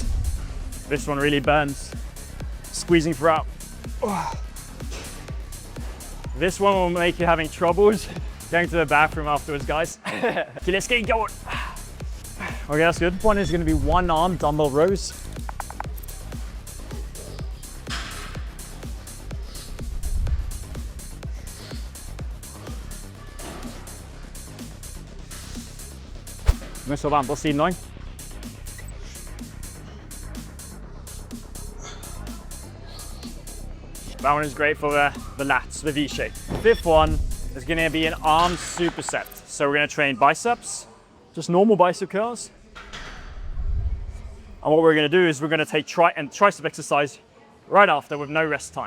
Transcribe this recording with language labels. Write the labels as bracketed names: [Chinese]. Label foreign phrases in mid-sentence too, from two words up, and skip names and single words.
[English] This one really burns. Squeezing throughout. This one will make you having troubles going to the bathroom afterwards, guys. Okay, let's get going. Okay, that's good. One is going to be 1-arm dumbbell rows. [Norwegian] Vi står på andre siden også. [English] That one is great for the lats, the V-shape. Fifth one is going to be an arm superset. So we're going to train biceps, just normal bicep curls. And what we're going to do is we're going to take tricep exercise right after with no rest time.